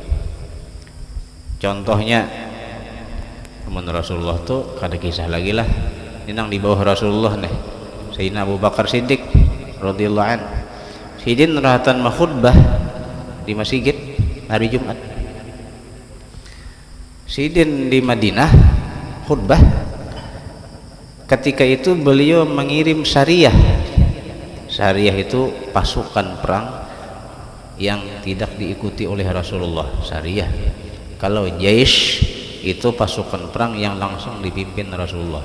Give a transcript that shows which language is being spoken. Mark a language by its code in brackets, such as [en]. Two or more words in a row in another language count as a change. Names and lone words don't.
[bjn] Contohnya menurut Rasulullah tuh kada kisah lagi lah, ini nang di bawah Rasulullah nih, Sayyidina Abu Bakar Siddiq [ar] radhiyallahu an. [bjn] Sidin rahatan khutbah di masjid hari Jumat. Sidin di Madinah khutbah. [id] Ketika itu beliau mengirim syariah. Syariah itu pasukan perang yang tidak diikuti oleh Rasulullah. Syariah. Kalau jaish itu pasukan perang yang langsung dipimpin Rasulullah.